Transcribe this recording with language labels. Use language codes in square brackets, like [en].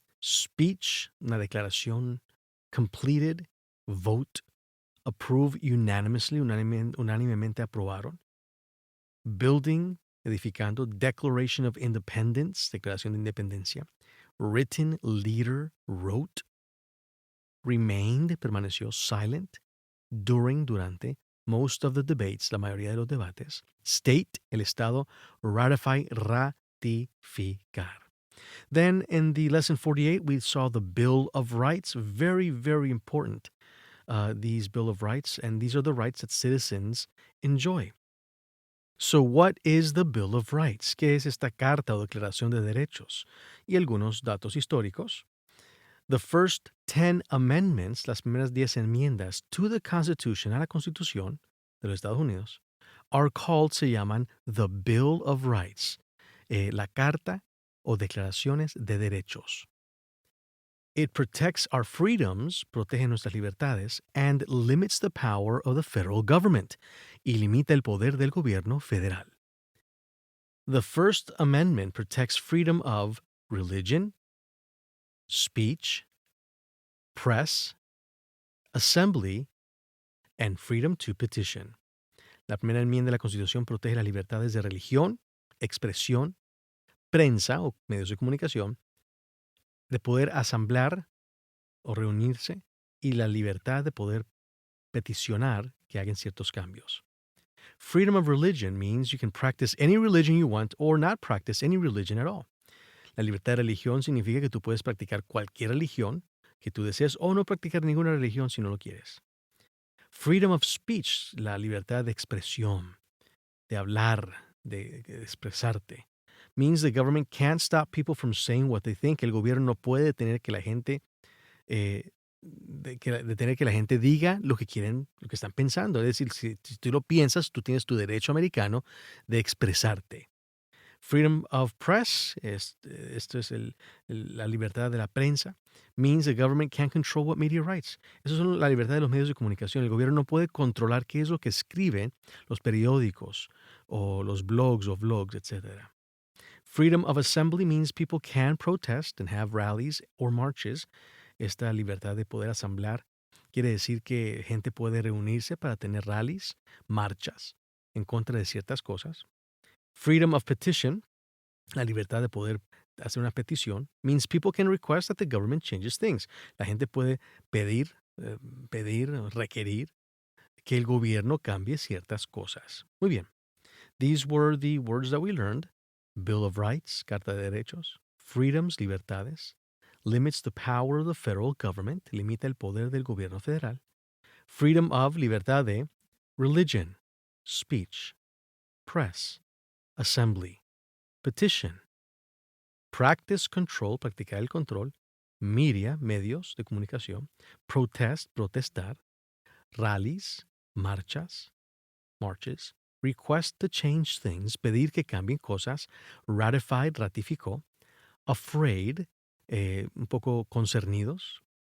[en] speech, [es] una declaración, [en] completed, vote, approve unanimously, [es] unánimemente aprobaron, [en] building, [es] edificando, [en] declaration of independence, [es] declaración de independencia, [en] written, leader, wrote, remained, [es] permaneció, [en] silent, during, [es] durante, [en] most of the debates, [es] la mayoría de los debates, [en] state, [es] el estado, [en] ratify, [es] ratificar. [en] Then in the lesson 48, we saw the Bill of Rights, very, very important, these Bill of Rights, and these are the rights that citizens enjoy. So what is the Bill of Rights? [es] ¿Qué es esta carta o declaración de derechos? Y algunos datos históricos. [en] The first 10 amendments, [es] las primeras 10 enmiendas [en] to the Constitution, [es] a la Constitución de los Estados Unidos, [en] are called, [es] se llaman the Bill of Rights, la carta o declaraciones de derechos. [en] It protects our freedoms, [es] protege nuestras libertades, [en] and limits the power of the federal government, [es] y limita el poder del gobierno federal. [en] The First Amendment protects freedom of religion, speech, press, assembly, and freedom to petition. [es] La primera enmienda de la Constitución protege las libertades de religión, expresión, prensa o medios de comunicación, de poder asamblear o reunirse y la libertad de poder peticionar que hagan ciertos cambios. [en] Freedom of religion means you can practice any religion you want or not practice any religion at all. [es] La libertad de religión significa que tú puedes practicar cualquier religión que tú desees o no practicar ninguna religión si no lo quieres. [en] Freedom of speech, [es] la libertad de expresión, de hablar, de expresarte, [en] means the government can't stop people from saying what they think. [es] El gobierno no puede tener que la gente tener que la gente diga lo que quieren, lo que están pensando. Es decir, si tú lo piensas, tú tienes tu derecho americano de expresarte. [en] Freedom of press, [es] esto es la libertad de la prensa, [en] means the government can't control what media writes. [es] Eso es la libertad de los medios de comunicación. El gobierno no puede controlar qué es lo que escriben los periódicos o los blogs o vlogs, etc. [en] Freedom of assembly means people can protest and have rallies or marches. [es] Esta libertad de poder asamblear quiere decir que gente puede reunirse para tener rallies, marchas en contra de ciertas cosas. [en] Freedom of petition, [es] la libertad de poder hacer una petición, [en] means people can request that the government changes things. [es] La gente puede pedir, requerir que el gobierno cambie ciertas cosas. Muy bien. [en] These were the words that we learned. Bill of Rights, [es] Carta de Derechos. [en] Freedoms, [es] libertades. [en] Limits the power of the federal government, [es] limita el poder del gobierno federal. [en] Freedom of, [es] libertad de. [en] Religion, speech, press, assembly, petition. Practice control, [es] practicar el control. Media, medios de comunicación. [en] Protest, [es] protestar. [en] Rallies, [es] marchas, [en] marches. Request to change things, [es] pedir que cambien cosas. [en] Ratified, [es] ratificó. [en] Afraid, [es] un poco concernidos.